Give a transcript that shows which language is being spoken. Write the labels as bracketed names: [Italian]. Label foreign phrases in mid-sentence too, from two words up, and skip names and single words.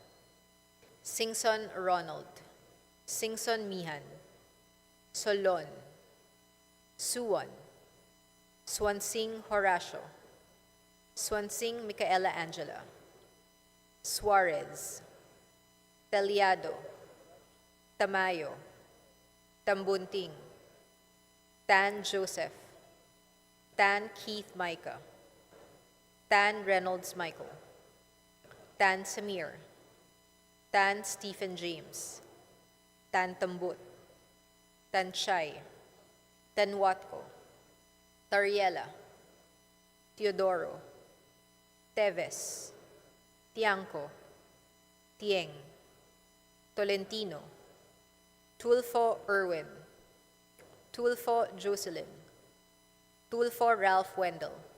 [English] Singson Ronald, Singson Mihan, Solon, Suwon, Swansing Horacio, Swansing Micaela Angela, Suarez, Taliado, Tamayo, Tambunting, Tan Joseph, Tan Keith Micah, Tan Reynolds Michael, Tan Samir, Tan Stephen James, Tan Tambut, Tan Chay, Tan Watko, Tariela, Teodoro, Teves, Tiangco, Tieng, Tolentino, Tulfo Irwin, Tulfo Jocelyn, Tulfo Ralph Wendell,